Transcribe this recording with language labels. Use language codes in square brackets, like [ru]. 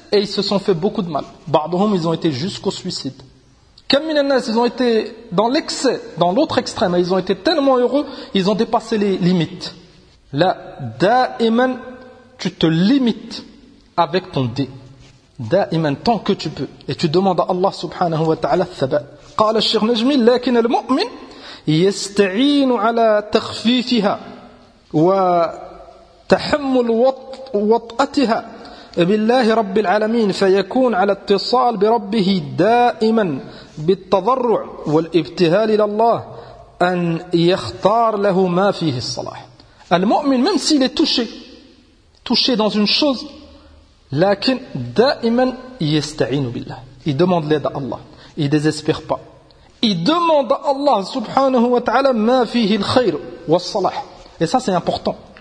[fr] et ils se sont fait beaucoup de mal. Ba'dhum, ils ont été jusqu'au suicide. [ar] Kam min an-nas, [fr] ils ont été dans l'excès, dans l'autre extrême, ils ont été tellement heureux, ils ont dépassé les limites. [ar] La da'iman, [fr] tu te limites avec ton dé. Da'iman, tant que tu peux. Et tu demandes à Allah subhanahu wa ta'ala thaba. [ar] قال الشيخ نجمي لكن المؤمن يستعين على تخفيفها وتحمل وطأتها بالله رب العالمين فيكون على اتصال بربه دائما بالتضرع والابتهال إلى الله أن يختار له ما فيه الصلاح. [fr] المؤمن même s'il est touché dans une chose, [ar] لكن دائما يستعين بالله, [fr] il demande l'aide à Allah, il ne désespère pas. Il demande à Allah subhanahu wa ta'ala [ar] ma fihi al-khayr wa salah. [fr] Et ça, c'est important.